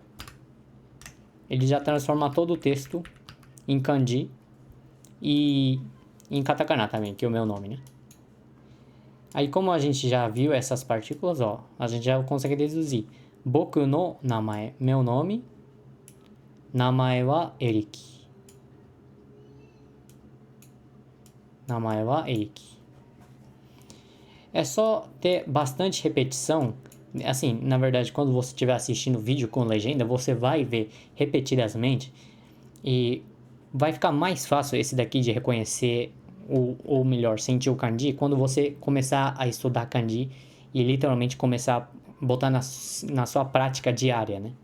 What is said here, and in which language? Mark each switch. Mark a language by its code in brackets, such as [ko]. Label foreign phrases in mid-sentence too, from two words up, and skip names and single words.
[pt] Ele já transforma todo o texto em kanji e em katakana também, que é o meu nome, né? Aí como a gente já viu essas partículas, ó, a gente já consegue deduzir. [ja] 僕の名前, [pt] meu nome. [ja] Namae wa Eric. Namae wa Eric. [pt] É só ter bastante repetição. Assim, na verdade, quando você estiver assistindo o vídeo com legenda, você vai ver repetidamente e vai ficar mais fácil esse daqui de reconhecer, ou melhor, sentir o kanji, quando você começar a estudar kanji e literalmente começar a botar na sua prática diária, né?